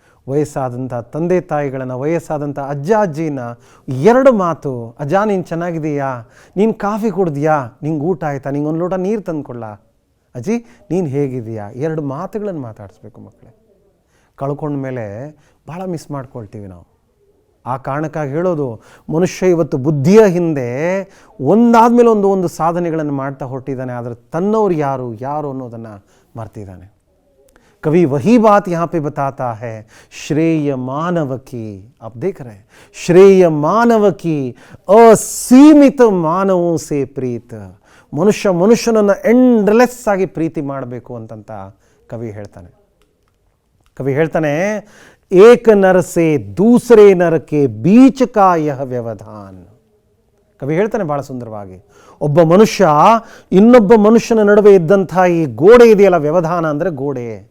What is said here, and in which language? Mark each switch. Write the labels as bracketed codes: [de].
[kn] ವಯಸ್ಸಾದಂಥ ತಂದೆ ತಾಯಿಗಳನ್ನು, ವಯಸ್ಸಾದಂಥ ಅಜ್ಜ ಅಜ್ಜಿನ 2 ಮಾತು, ಅಜ್ಜ ನೀನು ಚೆನ್ನಾಗಿದೆಯಾ, ನೀನು ಕಾಫಿ ಕುಡ್ದಿಯಾ, ನಿಂಗೆ ಊಟ ಆಯಿತಾ, ನಿಂಗೆ ಒಂದು ಲೋಟ ನೀರು ತಂದುಕೊಳ್ಳ, ಅಜ್ಜಿ ನೀನು ಹೇಗಿದೆಯಾ, 2 ಮಾತುಗಳನ್ನು ಮಾತಾಡಿಸ್ಬೇಕು ಮಕ್ಕಳೇ। ಕಳ್ಕೊಂಡ ಮೇಲೆ ಭಾಳ ಮಿಸ್ ಮಾಡ್ಕೊಳ್ತೀವಿ ನಾವು, ಆ ಕಾರಣಕ್ಕಾಗಿ ಹೇಳೋದು, ಮನುಷ್ಯ ಇವತ್ತು ಬುದ್ಧಿಯ ಹಿಂದೆ ಒಂದಾದ್ಮೇಲೆ ಒಂದು ಸಾಧನೆಗಳನ್ನು ಮಾಡ್ತಾ ಹೊರಟಿದ್ದಾನೆ, ಆದರೆ ತನ್ನವ್ರು ಯಾರು ಅನ್ನೋದನ್ನು ಮರ್ತಿದ್ದಾನೆ. [hi] कवि वही बात यहाँ पे बताता है, श्रेय मानव की, आप देख रहे हैं, श्रेय मानव की असीमित ಮಾನವೋ ಸೇ ಪ್ರೀತ. [kn] ಮನುಷ್ಯನನ್ನು ಎಂಡ್ಲೆಸ್ ಆಗಿ ಪ್ರೀತಿ ಮಾಡಬೇಕು ಅಂತಂತ ಕವಿ ಹೇಳ್ತಾನೆ. [hi] ಏಕ ನರ ಸೇ ದೂಸರೆ ನರಕ್ಕೆ ಬೀಚ ಕಾ ಯಹ ವ್ಯವಧಾನ್. [kn] ಕವಿ ಹೇಳ್ತಾನೆ ಬಹಳ ಸುಂದರವಾಗಿ, ಒಬ್ಬ ಮನುಷ್ಯ ಇನ್ನೊಬ್ಬ ಮನುಷ್ಯನ ನಡುವೆ ಇದ್ದಂಥ ಈ ಗೋಡೆ ಇದೆಯಲ್ಲ, ವ್ಯವಧಾನ ಅಂದರೆ ಗೋಡೆ.